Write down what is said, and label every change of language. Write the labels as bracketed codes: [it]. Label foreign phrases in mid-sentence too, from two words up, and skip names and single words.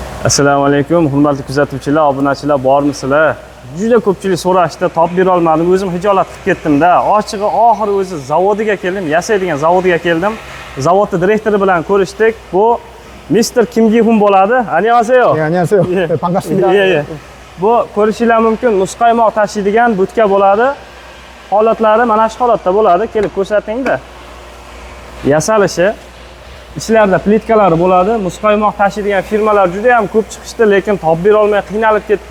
[uz] Assalomu alaykum, hurmatli kuzatuvchilar, obunachilar bormisizlar? Juda ko'pchilik so'rashdi, topib bera olmadim. O'zim hijolat qilib ketdim-da. Ochig'i oxiri o'zi zavodiga keldim, yasaydigan zavodiga keldim. Zavodning direktori bilan ko'rishdik. Bu Mr. Kim Gi-hun bo'ladi. [ko] Annyeonghaseyo. 안녕하세요. 네, 반갑습니다. [uz] Bu ko'rishinglar mumkin, muzqaymoq tashiydigan butka bo'ladi. Holatlari mana shu holatda bo'ladi. Kelib ko'rsating-da. Yasalishi ishlarda plitkalari bo'ladi. Muzqaymoq tashiydigan firmalar juda ham ko'p chiqishdi, lekin topib bera olmay qiynalib ketdim.